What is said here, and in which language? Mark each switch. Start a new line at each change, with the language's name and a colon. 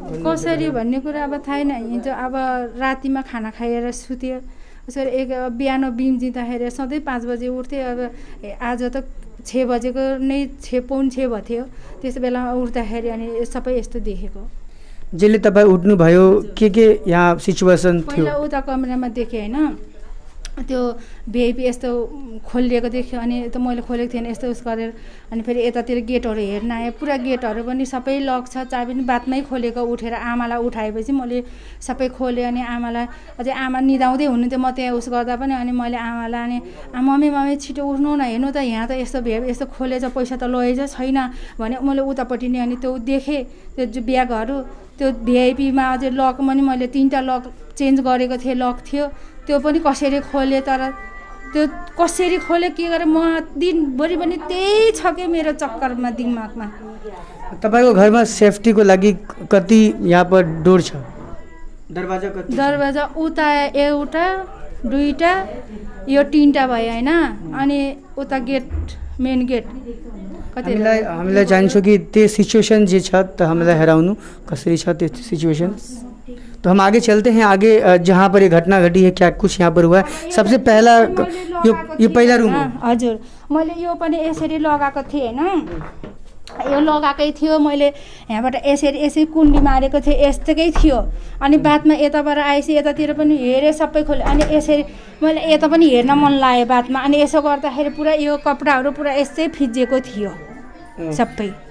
Nepali: कसरी भन्ने कुरा अब थाहा छैन। हिजो अब रातिमा खाना खाएर सुत्यो, उसरी एक बिहान बिम्जिँदाखेरि सधैँ 5 बजे उठ्थेँ। अब आज त 6 बजेको नै 6 पौन 6 भएको थियो। त्यस बेला उठ्दाखेरि अनि सबै यस्तो देखेको। जसले तपाईँ उठ्नुभयो के यहाँ सिचुएसन थियो? पहिला उता कमरामा देखेँ होइन, त्यो भिआइपी यस्तो खोलिएको देख्यो। अनि त मैले खोलेको थिएन, यस्तो उस गरेर अनि फेरि यतातिर गेटहरू हेर्न आएँ। पुरा गेटहरू पनि सबै लक छ, चाबी पनि बादमै खोलेको। उठेर आमालाई उठाएपछि मैले सबै खोलेँ। अनि आमालाई अझै आमा निदाउँदै हुनुहुन्थ्यो, म त्यहाँ उस गर्दा पनि। अनि मैले आमालाई अनि मम्मी छिटो उठ्नु न, हेर्नु त यहाँ त यस्तो भिआइपी यस्तो खोलेछ, पैसा त लगेछ छैन भने मैले उतापट्टि नै अनि त्यो देखेँ। त्यो ब्यागहरू त्यो भिआइपीमा अझै लक पनि मैले 3टा लक चेन्ज गरेको थिएँ, लक थियो त्यो पनि कसरी खोले। तर त्यो कसरी खोले के गरेँ म दिनभरि पनि त्यही छ कि मेरो चक्करमा दिमागमा। तपाईको घरमा सेफ्टीको लागि कति यहाँ पर डोर छ? दरवाजा कति? दरवाजा उता एउटा 2टा यो 3टा भयो होइन। अनि उता गेट मेन गेट कति? हामीलाई चाहिन्छ कि त्यो सिचुएसन जे छ त हामीलाई हेराउनु कसरी छ त्यो सिचुएसन।
Hindi: तो हम आगे चलते हैं। आगे जहाँ पर ये घटना घटी है क्या कुछ यहाँ पर हुआ है? सबसे पहला
Nepali: यो पहिला रुम हो? हजुर, मैले यो पनि यसरी लगाएको थिएँ होइन, यो लगाएकै थियो। मैले यहाँबाट यसरी कुण्डी मारेको थिएँ, यस्तै थियो। अनि बादमा यताबाट आएपछि यतातिर पनि हेरेँ, सबै खोलेँ। अनि यसरी मैले यता पनि हेर्न मन लाग्यो बादमा। अनि यसो गर्दाखेरि पुरा यो कपडाहरू पुरा यस्तै फिजिएको थियो सबै।